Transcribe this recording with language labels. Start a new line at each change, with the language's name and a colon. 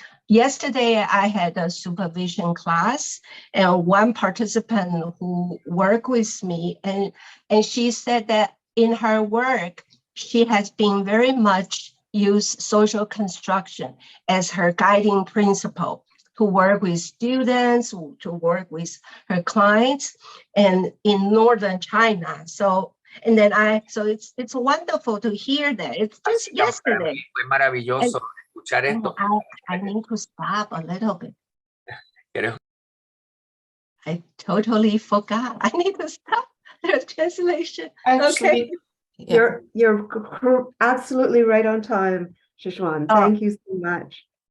English: Yesterday, I had a supervision class, and one participant who worked with me, and she said that in her work, she has been very much used social construction as her guiding principle to work with students, to work with her clients, and in northern China. So, and then it's wonderful to hear that. It's just yesterday.
Spanish: Fue maravilloso escuchar esto.
English: I need to stop a little bit.
Spanish: ¿Quieres?
English: I totally forgot. I need to stop. the translation. Actually, yeah. You're absolutely right on time, Shi-Jiuan. Oh. Thank you so much.